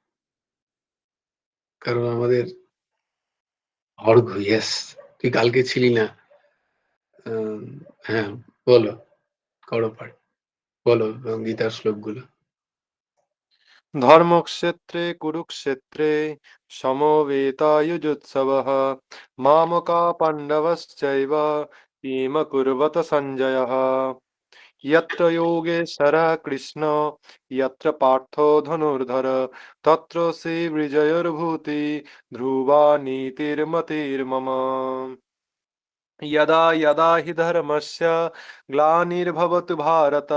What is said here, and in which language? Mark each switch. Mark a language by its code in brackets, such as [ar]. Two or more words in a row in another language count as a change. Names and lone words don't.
[bn] কারণ আমাদের অর্ঘ্য, ইয়েস। তুই কালকে ছিলি না। আম হ্যাঁ, বলো, করো পাঠ। বলো গীতার শ্লোকগুলো। [sa] ধর্মক্ষেত্রে কুরুক্ষেত্রে সমবেতাयुजुत्सवः मामका पाण्डवश्चैव किमकुर्वत सञ्जयः यत्र योगेश्वरः कृष्ण यत्र पार्थो धनुर्धर तत्र श्रीविजयोर्भूतिः ध्रुवा नीतिर्मतिर्मम यदा यदा हि धर्मस्य ग्लानिर्भवति भारत